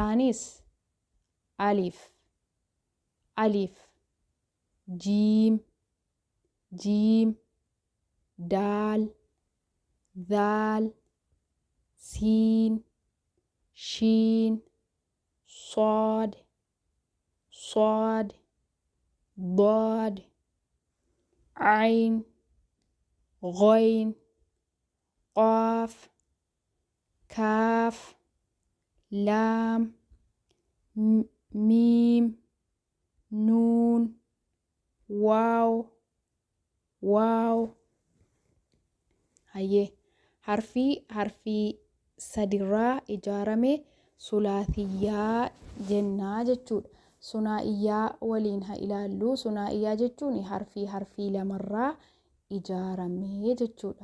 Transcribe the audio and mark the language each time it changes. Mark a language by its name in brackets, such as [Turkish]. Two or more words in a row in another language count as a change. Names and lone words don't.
[Arabic] Isaanis ألف ألف جيم جيم دال دال سين شين صاد صاد ضاد عين غين قاف كاف لام ميم نون واو واو. [Oromo] hayyee harfii sadirraa ijaarame sulaasiyyaa jennaa jechuudha. Sunaa'iyyaa waliin haa ilaallu. Sunaa'iyyaa jechuun harfii lamarraa ijaarame jechuudha.